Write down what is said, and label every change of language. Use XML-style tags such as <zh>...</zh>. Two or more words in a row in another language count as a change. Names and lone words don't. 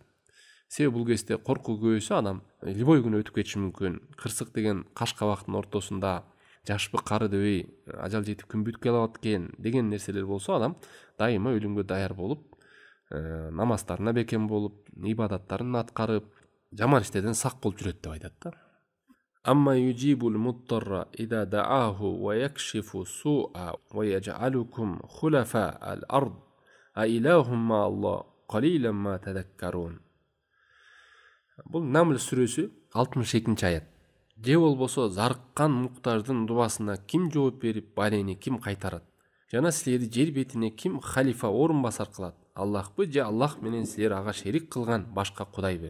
<ky>Себеби бул кезде коркуу көбөйсө адам любой күнү өтүп кетиши мүмкүн. Кырсык деген каш кабактын ортосунда жашпы кары дебей ажал жетип күн бүтүп келет экен деген нерселер болсо, адам дайыма өлүмгө даяр болуп, намаздарына бекем болуп, ибадаттарын аткарып, жаман иштерден сак болуп жүрөт деп айтат да.</ky> <ar>أمن يجيب المضطر إذا دعاه ويكشف السوء ويجعلكم خلفاء الأرض أإله مع الله قليلا ما تذكرون.</ar> <ky>Бул Намл сүрөсү 62 аят. Же болбосо зарыккан муктаждын дубасына ким жооп берип, балени ким кайтарат? Жана силерди жер бетине ким халифа орун басар кылат? Аллахпы же Аллах менен силер ага шерик кылган башка кудайбы?</ky>